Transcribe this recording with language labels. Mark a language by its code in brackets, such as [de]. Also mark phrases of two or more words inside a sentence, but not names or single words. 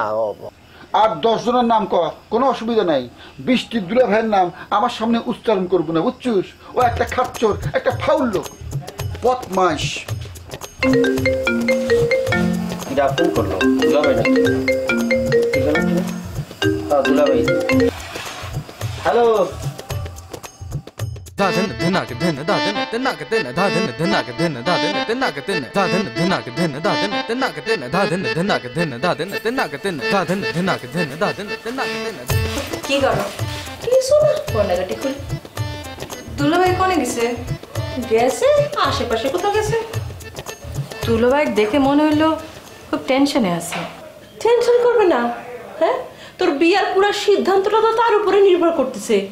[bn] আর 10 জনের নাম ক, কোনো অসুবিধা নাই, বৃষ্টির দুলা ভাইয়ের নাম আমার সামনে উচ্চারণ করবো না, বুঝছিস? ও একটা খাচ্চর, একটা ফাউল লোক, বদমাইশ। ফোন করলো দুলাভাই না? দুলাভাই হ্যালো। दादन धनाक धन दादन तनाक धन दादन धनाक धन दादन तनाक धन दादन धनाक धन दादन तनाक धन दादन धनाक धन दादन तनाक धन दादन धनाक धन दादन तनाक धन। কি করো? কিছু না, ফোনটা খুল। দুলাভাই কোনে গেছে? গেছে আশেপাশে কোথাও গেছে। দুলাভাই দেখে মনে হলো খুব টেনশনে আছে। টেনশন করবে না, হ্যাঁ তোর বিয়ার পুরো সিদ্ধান্তটা তো তার উপরে নির্ভর করতেছে।